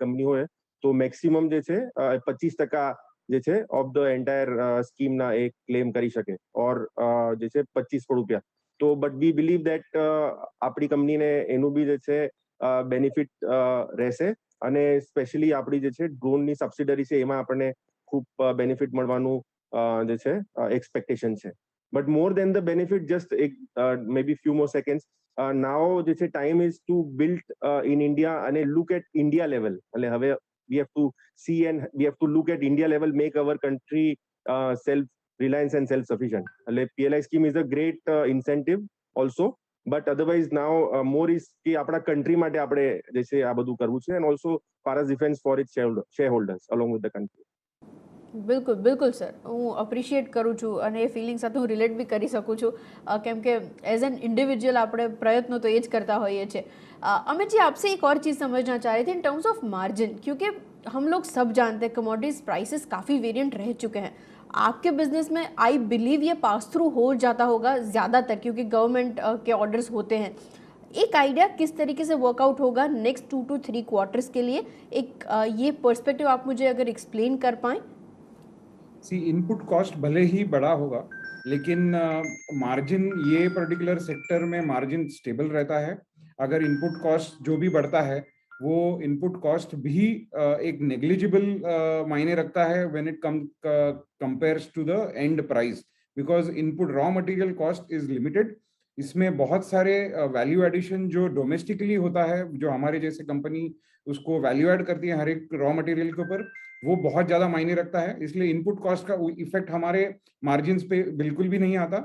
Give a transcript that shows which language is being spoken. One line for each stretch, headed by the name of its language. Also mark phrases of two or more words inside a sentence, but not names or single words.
Gujarati: કંપની હોય તો મેક્સિમમ જે છે 25% જે છે
English: of the entire
Gujarati: સ્કીમના એ ક્લેમ કરી શકે ઓર જે છે 25 કરોડ રૂપિયા તો
English: but we believe that
Gujarati: આપણી કંપનીને એનું બી જે છે બેનિફિટ રહેશે અને સ્પેશિયલી આપણી જે છે ડ્રોનની સબસિડરી છે એમાં આપણને ખૂબ બેનિફિટ મળવાનું જે છે એક્સપેક્ટેશન છે
English: but more than the benefit, just maybe few more seconds. Now
Gujarati: જે છે
English: time is to build in India and look at India level.
Gujarati: એટલે હવે
English: we have to see and we have to look at India level, make our country self reliance and self sufficient. એટલે PLI scheme is a great incentive also, but otherwise now more is
Gujarati: કે આપણા country માટે આપણે જે છે આ બધું કરવું છે,
English: and also Paras Defense for its shareholders along with the country.
Gujarati: બિલકુલ બિલકુલ સર, હું અપ્રિશિએટ કરું છું અને એ ફિલિંગ સાથે હું રિલેટ બી કરી શકું છું, કેમ કે
English: as an individual
Gujarati: આપણે પ્રયત્નો તો એ જ કરતા હોઈએ છીએ.
Hindi: अमित जी, आपसे एक और चीज़ समझना चाह रहे थे
English: in terms of margin,
Hindi: क्योंकि हम लोग सब जानते हैं
English: commodities prices
Hindi: काफ़ी वेरिएंट रह चुके हैं. आपके बिजनेस में
English: I believe
Hindi: ये
English: pass through
Hindi: हो जाता होगा ज़्यादातर, क्योंकि गवर्नमेंट के ऑर्डर्स होते हैं. एक आइडिया किस तरीके से वर्कआउट होगा
English: next 2 to 3 quarters
Hindi: के लिए, एक ये पर्सपेक्टिव आप मुझे अगर एक्सप्लेन कर पाएँ.
English: input cost
Hindi: भले ही बड़ा होगा, लेकिन मार्जिन ये
English: particular sector
Hindi: में
English: margin stable
Hindi: रहता है. अगर
English: input cost
Hindi: जो भी बढ़ता है वो
English: input cost
Hindi: भी एक नेग्लिजिबल मायने रखता है
English: when it compares to the end price, because input raw material cost is limited.
Hindi: इसमें बहुत सारे
English: value addition
Hindi: जो डोमेस्टिकली होता है, जो हमारे जैसे कंपनी उसको
English: value add
Hindi: करती है हर एक
English: raw material
Hindi: के ऊपर, वो बहुत ज्यादा मायने रखता है. इसलिए
English: input cost
Hindi: का इफेक्ट हमारे मार्जिन्स पे बिल्कुल भी नहीं आता.